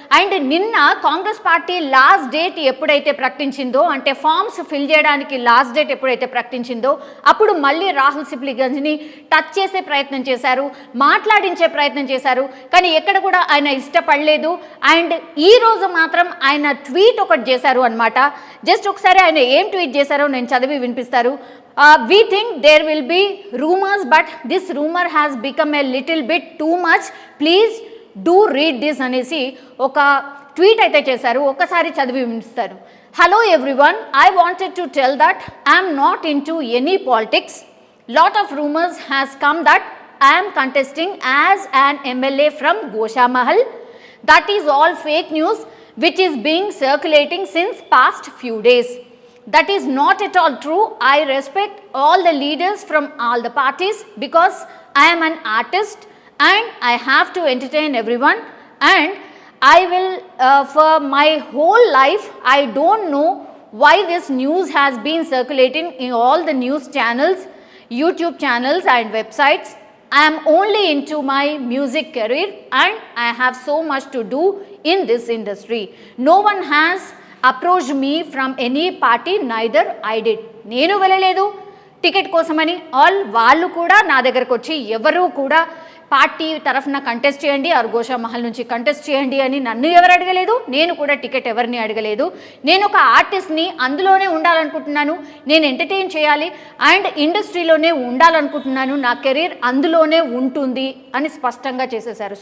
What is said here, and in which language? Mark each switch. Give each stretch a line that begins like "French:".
Telugu: And నిన్న Congress party last date ఎప్పుడైతే ప్రకటించిందో, అంటే ఫామ్స్ ఫిల్ చేయడానికి లాస్ట్ డేట్ ఎప్పుడైతే ప్రకటించిందో అప్పుడు మళ్ళీ రాహుల్ సిప్లిగంజ్ని టచ్ చేసే ప్రయత్నం చేశారు, మాట్లాడించే ప్రయత్నం చేశారు. కానీ ఎక్కడ కూడా ఆయన ఇష్టపడలేదు. అండ్ ఈ రోజు మాత్రం ఆయన ట్వీట్ ఒకటి చేశారు అనమాట. జస్ట్ ఒకసారి ఆయన ఏం ట్వీట్ చేశారో నేను చదివి వినిపిస్తారు.
English: We think there will be rumors, but this rumor has become a little bit too much. Please do read this
Telugu: అనేసి ఒక ట్వీట్ అయితే చేశారు. ఒకసారి చదివి వినిపిస్తారు.
English: Hello everyone, I wanted to tell that I am not into any politics. Lot of rumors has come that I am contesting as an MLA from Goshamahal. That is all fake news which is being circulating since past few days. That is not at all true. I respect all the leaders from all the parties because I am an artist and I have to entertain everyone, and I will, for my whole life, I don't know why this news has been circulating in all the news channels, YouTube channels and websites. I am only into my music career and I have so much to do in this industry. No one has approached me from any party, neither I did.
Telugu: నేను వెళ్ళలేదు ticket కోసమని, వాళ్ళు కూడా నా దగ్గరకు వచ్చి ఎవరు కూడా పార్టీ తరఫున కంటెస్ట్ చేయండి, అర్గోషా మహల్ నుంచి కంటెస్ట్ చేయండి అని నన్ను ఎవరు అడగలేదు. నేను కూడా టికెట్ ఎవరిని అడగలేదు. నేను ఒక ఆర్టిస్ట్ని, అందులోనే ఉండాలనుకుంటున్నాను, నేను ఎంటర్టైన్ చేయాలి అండ్ ఇండస్ట్రీలోనే ఉండాలనుకుంటున్నాను, నా కెరీర్ అందులోనే ఉంటుంది అని స్పష్టంగా చేసేశారు.